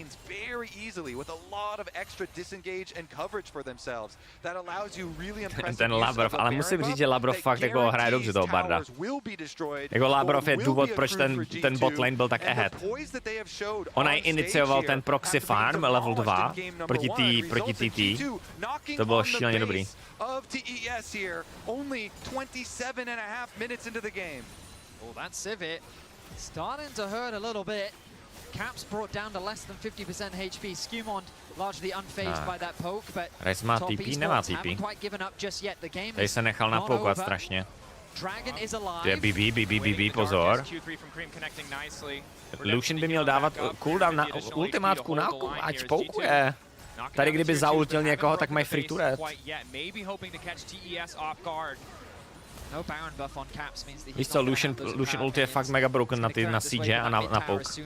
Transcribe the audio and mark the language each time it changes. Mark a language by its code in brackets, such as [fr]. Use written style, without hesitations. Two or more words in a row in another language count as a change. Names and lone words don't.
[cs] Ten Labrov, ale musím říct, že Labrov fakt jako hraje dobře toho Barda. Jako Labrov je důvod, proč ten bot lane byl tak ahead. Ona inicioval ten [en] proxy farm level [cs] 2 proti TT. To bylo šíleně dobrý. [en] Starting to hurt a little bit. Caps brought down to less than 50% HP. Skumond largely unfazed by that poke, but [cs] Rice má TP, nemá TP. Tady se nechal napoukat strašně. To je BB, pozor. Lucian by měl dávat cooldown na ultimátku, ať poukuje. Tady kdyby zaultil někoho, tak mají [en] free turret. [cs] Víš co, Lucian ulti je fakt mega broken na siege a na poke.